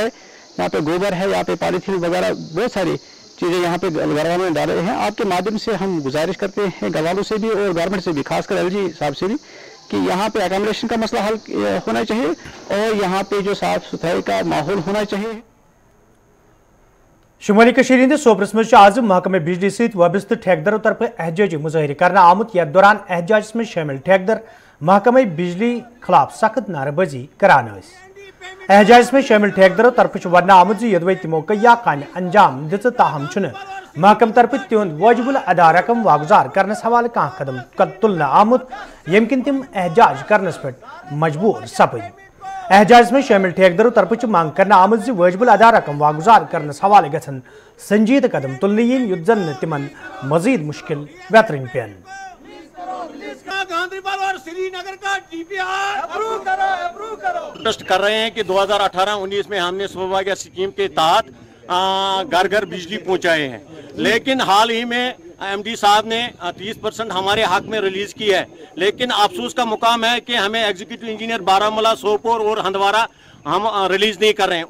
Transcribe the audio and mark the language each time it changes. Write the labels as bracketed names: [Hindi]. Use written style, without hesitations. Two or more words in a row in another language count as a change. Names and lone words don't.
[Hindi] यहाँ पे गोबर है, यहाँ पे पॉलीथीन वगैरह बहुत सारी चीज़ें यहाँ पे घर वालों ने डाले हैं। आपके माध्यम से हम गुजारिश करते हैं घर वालों से भी और गवर्नमेंट से भी, खासकर LG साहब से भी, कि यहाँ पे एकोमोडेशन का मसला हल होना चाहिए और यहाँ पे जो साफ सफाई का माहौल होना चाहिए। [Kashmiri] शुमाली कशीर हिंद सोपरस मज आज महकमे बिजली सहित वाबस्त ठेकेदारों तरफ एहतजाजी मुजाहिर करना आमुत। यथ दौरान एहतजाज में शामिल ठेकेदार महकमे बिजली खिलाफ सख्त नारेबाजी करान। एहतजाज में शामिल ठेकेदारों तरफ वन आमुत यदवै तमो कया काम अंजाम दिच, ताहम महकम तरफ तिहुंद वाजिबुल अदा रकम वागुजार करनस हवाले कह कदम तुलना आमुत, यमकिन तिम एहतजाज करनस पे मजबूर सपद। एहतजाज में शामिल ठेकेदारों तरफ मांग करना आमुत वाजिबुल अदा रकम वागुजार करनस हवाले गछन संजीद कदम तुलने इन युत जन तिमन मजीद मुश्किल वेतरन पेन। [Hindi] ट्रस्ट कर रहे हैं कि 2018-19 में हमने सौभाग्य स्कीम के तहत घर घर बिजली पहुंचाए हैं, लेकिन हाल ही में MD साहब ने 30% हमारे हक में रिलीज की है, लेकिन अफसोस का मुकाम है कि हमें [English] executive engineer [Hindi] बारामूला, सोपोर और हंदवारा हम रिलीज नहीं कर रहे हैं।